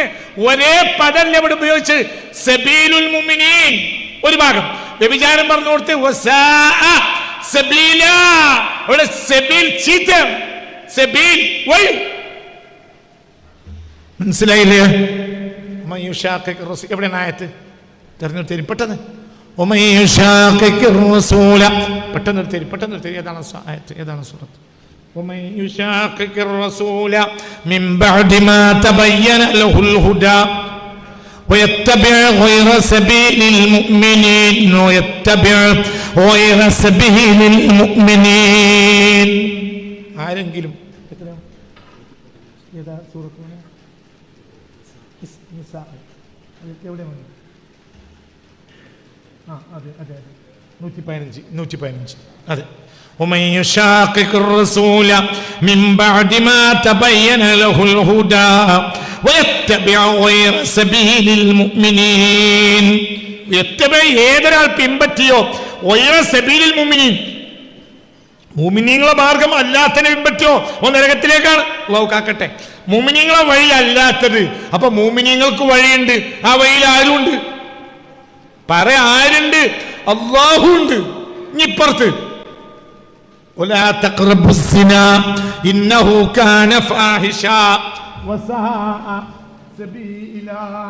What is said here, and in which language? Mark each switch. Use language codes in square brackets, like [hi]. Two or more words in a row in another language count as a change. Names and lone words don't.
[ml] ഒരേ പദം ഇവിടെ ഉപയോഗിച്ച് [ar] سبيل المؤمنين [ml] ഒരു ഭാഗം, വ്യഭിചാരം പറഞ്ഞു കൊടുത്ത് [ar] وساء سبيلا, [ml] ഇവിടെ സബീൽ ചീത്ത, സബീൽ വഴി. മനസ്സിലായില്ലേ? എവിടെയാണ് ആയത്ത്? തെരഞ്ഞെടുത്തേരി പെട്ടെന്ന്. പെട്ടെന്ന് എടുത്തേരി. ഏതാണ് ആയത്ത്? ഏതാണ് സൂറത്ത്? [ar] ومن يشاقق الرسول من بعد ما تبين له الهدى ويتبع غير سبيل المؤمنين. [ml] ആരെങ്കിലും ഏതാ സൂറത്ത്? എവിടെയാണ്? അതെ 115. അതെ. [ar] ومن يشاقق الرسول من بعد ما تبين له الهدى ويتبع غير سبيل المؤمنين. [ml] ഏതൊരാൾ പിൻപറ്റിയോ [ar] غير سبيل المؤمنين, [ml] മുഅ്മിനീങ്ങളെ മാർഗം അല്ലാത്തതിനെ പിൻപറ്റോ ഓ നരകത്തിലേക്കാണ്. അല്ലാഹു കാക്കട്ടെ. മുഅ്മിനീങ്ങളെ വഴി അല്ലാത്തത്, അപ്പൊ മുഅ്മിനീങ്ങൾക്ക് വഴിയുണ്ട്, ആ വഴിയിൽ ആരുണ്ട്? ആരുണ്ട്? അല്ലാഹു ഉണ്ട്. ഇപ്പുറത്ത് [ar] ولا تقربوا الزنا إنه كان فاحشة وساء سبيلا.